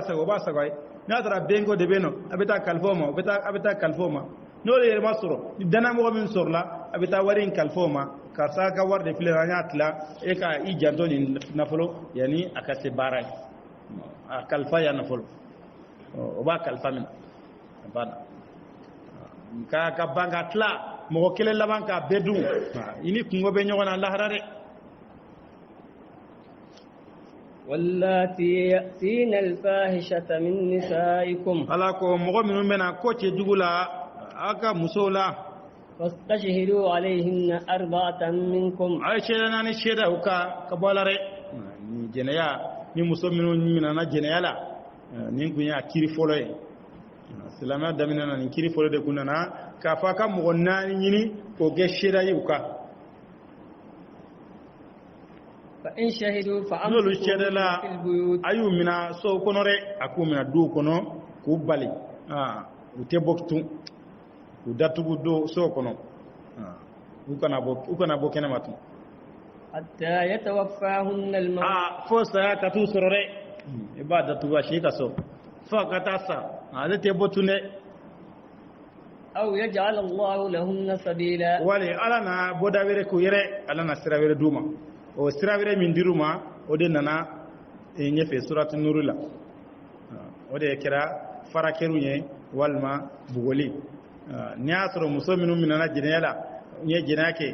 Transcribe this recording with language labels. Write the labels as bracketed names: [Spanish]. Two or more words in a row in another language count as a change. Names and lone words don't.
[Bambara] lasago o b'a sago a ye n'a y'a sɔrɔ a benko de bɛ yen nɔ a bɛ taa kalifa o ma a bɛ taa kalifa o ma n'o de yɛrɛ ma sɔrɔ ni danayamɔgɔ min sɔrɔla a bɛ taa wari in kalifa o ma karisa ka wari de filɛ an y'a tila e ka i janto nin nafolo yanni a ka se baara ye a kalifa ya nafolo o b'a kalifa minɛ a banna ka ban ka tila mɔgɔ kelen laban k'a bɛɛ dun i ni kungo bɛ ɲɔgɔn na lahara dɛ. [Arabic] واللاتي يأتين الفاحشة من نسائكم [Bambara] ala ko mɔgɔ minnu bɛna ko cɛ jugu la a ka musow la [Arabic] فاستشهدوا عليهن أربعة منكم [Bambara] a ye seede naani seeda u ka bɔ a la dɛ ni jɛnɛya ni muso minnu minɛna jɛnɛya la nin kun y'a kiri fɔlɔ ye silamɛya daminɛ na nin kiri fɔlɔ de kun nana k'a fɔ a ka mɔgɔ naani ɲini k'o kɛ seeda ye u ka [Arabic] فإن شهدوا [Bambara] n'olu seedela [Arabic] فأمسكوهن في البيوت [Bambara] a y'u minɛ sow kɔnɔ dɛ a k'u minɛ duw kɔnɔ k'u bali u tɛ bɔ tun u datugu do sow kɔnɔ u kana bɔ kɛnɛma tun [Arabic] حتى يتوفاهن الموت [Bambara] fo saya ka t'u sɔrɔ dɛ i b'a datugu a si ka so fo ka taa sa ale tɛ bɔ tun dɛ [Arabic] أو يجعل الله لهن سبيلا [Bambara] wali ala na bɔda wɛrɛ k'u yɛrɛ ala na sira wɛrɛ d'u ma o sira wɛrɛ min dir'u ma o de nana ɲɛfɛ suratu nuru la o de kɛra farakɛriw ye walima bugɔli n'i y'a sɔrɔ muso minnu minɛna jɛnɛya la n ye jɛnɛya kɛ